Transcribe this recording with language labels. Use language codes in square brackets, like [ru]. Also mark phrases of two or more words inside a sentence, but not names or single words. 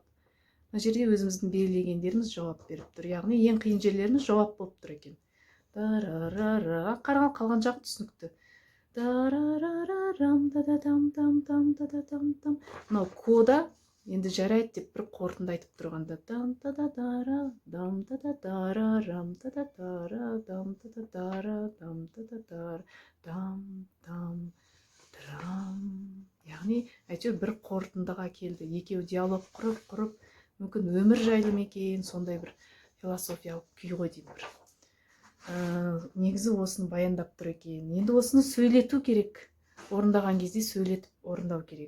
[kk] Мына жерде өзіміздің белгілегендеріміз жауап беріп тұр. Яғни ең қиын жерлеріміз жауап болып тұр екен. Қараған қалған жақ түсінікті. тарарарарам тададам там там тададам там. Мынау кода енді жарайды деп бір қорытынды айтып тұрғанда дам тададара дам тададара тададара дам тададара дам тададара дам дам драм. Яғни әйтеуір бір қорытындыға келді. Екеуі диалог құрып мүмкін өмір жайлы ма екен, сондай бір философиялық күй ғой деймін бір. Негізі осыны баяндап тұр екен. Енді осыны сөйлету керек. Орындаған кезде сөйлетіп орындау керек.